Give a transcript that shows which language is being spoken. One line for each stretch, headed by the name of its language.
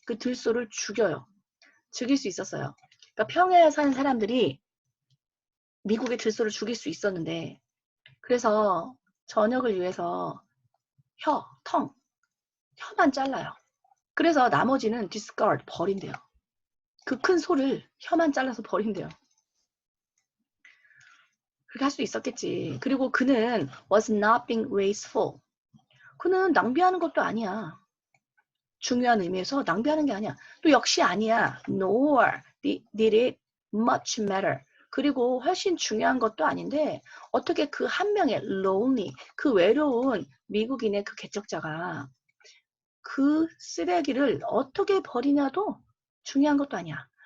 Korean: 그 들소를 죽여요. 죽일 수 있었어요. 그러니까 평야에 사는 사람들이 미국의 들소를 죽일 수 있었는데 그래서 저녁을 위해서 혀만 잘라요. 그래서 나머지는 discard, 버린대요. 그 큰 소를 혀만 잘라서 버린대요. 그렇게 할 수 있었겠지. 그리고 그는
English: was not being wasteful.
Korean: 그는 낭비하는 것도 아니야. 중요한 의미에서 낭비하는 게 아니야. 또 역시 아니야.
English: Nor did it much matter.
Korean: 그리고 훨씬 중요한 것도 아닌데 어떻게 그 한 명의 lonely, 그 외로운 미국인의 그 개척자가 그 쓰레기를 어떻게 버리냐도 중요한 것도 아니야.